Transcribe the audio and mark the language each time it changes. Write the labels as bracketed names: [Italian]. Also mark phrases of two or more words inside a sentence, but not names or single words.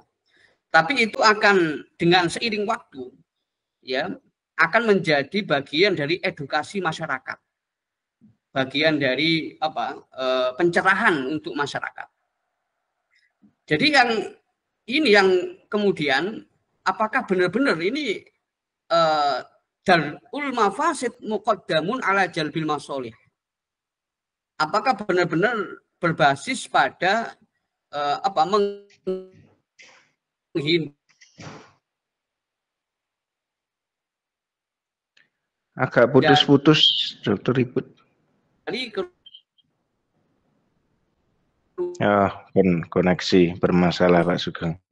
[Indonesian] Tapi itu akan dengan seiring waktu, ya, akan menjadi bagian dari edukasi masyarakat, bagian dari pencerahan untuk masyarakat. Jadi yang kemudian apakah benar-benar ini [Arabic] درء المفاسد مقدم على جلب المصالح? [Indonesian] Apakah benar-benar berbasis pada agak putus-putus, Dokter Ribut. Koneksi bermasalah Pak Sugeng.